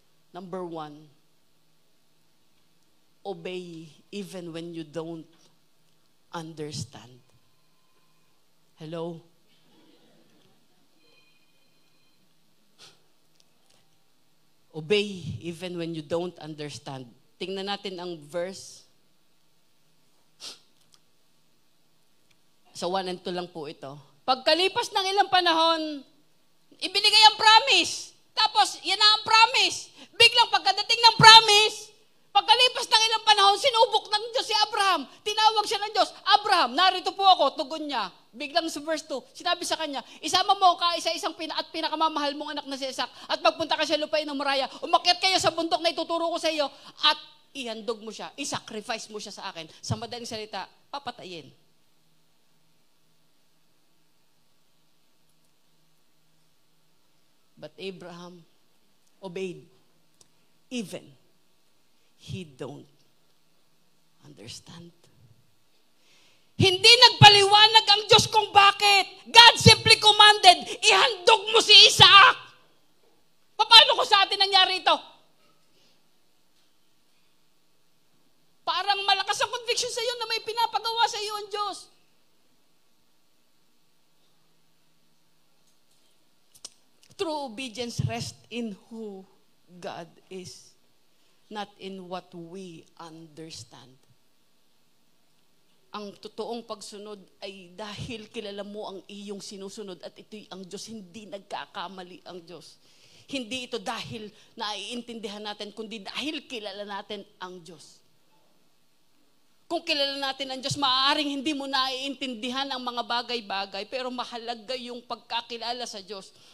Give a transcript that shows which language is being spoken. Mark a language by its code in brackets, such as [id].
[en] Number 1, obey even when you don't understand. Hello? Obey even when you don't understand. [tl] Tingnan natin ang verse. So 1 and 2 lang po ito. Pagkalipas ng ilang panahon, ibinigay ang promise. Tapos, yan na ang promise. Biglang pagkadating ng promise, pagkalipas ng ilang panahon, sinubok ng Diyos si Abraham. Tinawag siya ng Diyos, Abraham, narito po ako, tugon niya. Biglang sa verse 2, sinabi sa kanya, isama mo ka isa-isang pinakamamahal mong anak na si Isaac at magpunta ka sa lupain ng Moriah. Umakyat kayo sa bundok na ituturo ko sa iyo at ihandog mo siya, isacrifice mo siya sa akin. Sa madaling salita, papatayin. [en] But Abraham obeyed even he don't understand. [tl] Hindi nagpaliwanag ang Diyos kung bakit. [en] God simply commanded, [tl] ihandog mo si Isaac. Paano ko sa atin nangyari ito? Parang malakas ang conviction sa iyo na may pinapagawa sa iyo ang Diyos. [en] True obedience rests in who God is, not in what we understand. [tl] Ang totoong pagsunod ay dahil kilala mo ang iyong sinusunod at ito'y ang Diyos, hindi nagkakamali ang Diyos. Hindi ito dahil naiintindihan natin, kundi dahil kilala natin ang Diyos. Kung kilala natin ang Diyos, maaaring hindi mo naiintindihan ang mga bagay-bagay, pero mahalaga yung pagkakilala sa Diyos.